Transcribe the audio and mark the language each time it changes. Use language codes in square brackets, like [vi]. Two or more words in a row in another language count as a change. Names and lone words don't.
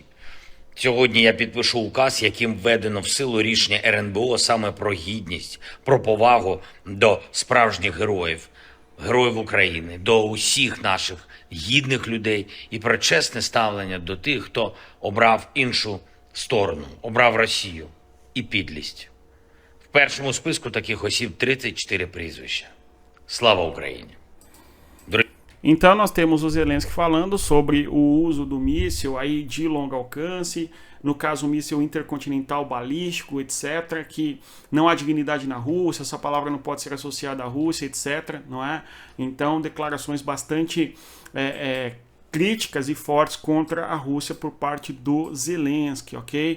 [uk] Сьогодні я підпишу указ, яким введено в силу рішення РНБО саме про гідність, про повагу до справжніх героїв, героїв України, до усіх наших гідних людей і про чесне ставлення до тих, хто обрав іншу сторону, обрав Росію і підлість. В першому списку таких осіб 34 прізвища. Слава Україні! [pt] Então nós temos o Zelensky falando sobre o uso do míssil aí de longo alcance, no caso o míssil intercontinental balístico, etc., que não há dignidade na Rússia, essa palavra não pode ser associada à Rússia, etc., não é? Então declarações bastante críticas e fortes contra a Rússia por parte do Zelensky, ok?